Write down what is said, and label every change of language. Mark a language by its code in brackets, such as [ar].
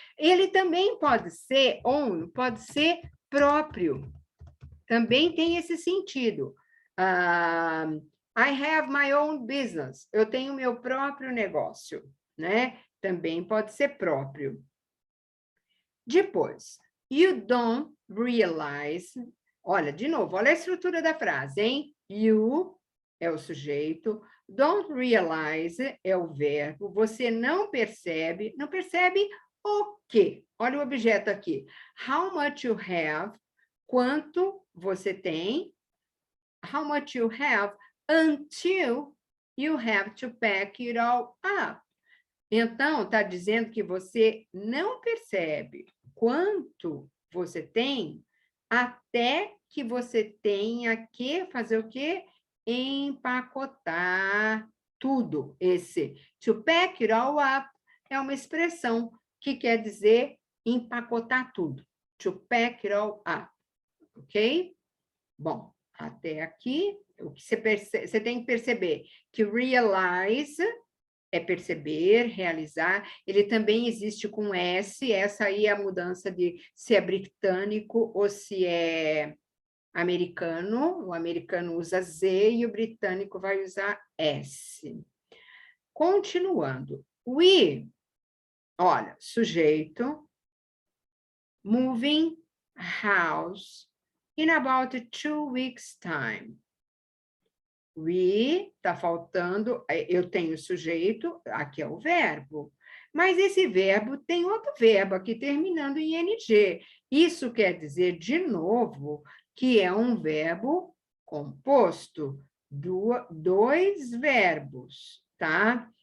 [pt] Ele também pode ser own, pode ser próprio. Também tem esse sentido. [en] I have my own business. [pt] Eu tenho meu próprio negócio, né? Também pode ser próprio. [en] Depois, you don't realize. [pt] Olha, de novo, olha a estrutura da frase, hein? You é o sujeito, [en] don't realize [pt] é o verbo, você não percebe o quê? Olha o objeto aqui. [en] How much you have, [pt] quanto você tem, [en] how much you have until you have to pack it all up. [pt] Então, está dizendo que você não percebe quanto você tem até que você tenha que fazer o quê? Empacotar tudo. Esse [en] to pack it all up [pt] é uma expressão que quer dizer empacotar tudo. [en] To pack it all up. [pt] Ok? Bom, até aqui, o que você tem que perceber que realize é perceber, realizar. Ele também existe com S, essa aí é a mudança de se é britânico ou se é americano. O americano usa Z e o britânico vai usar S. Continuando. [en] We, [pt] olha, sujeito, [en] moving house in about 2 weeks' time. [pt] We, está faltando, eu tenho sujeito, aqui é o verbo. Mas esse verbo tem outro verbo aqui terminando em ing. Isso quer dizer, de novo, que é um verbo composto, dois verbos, tá?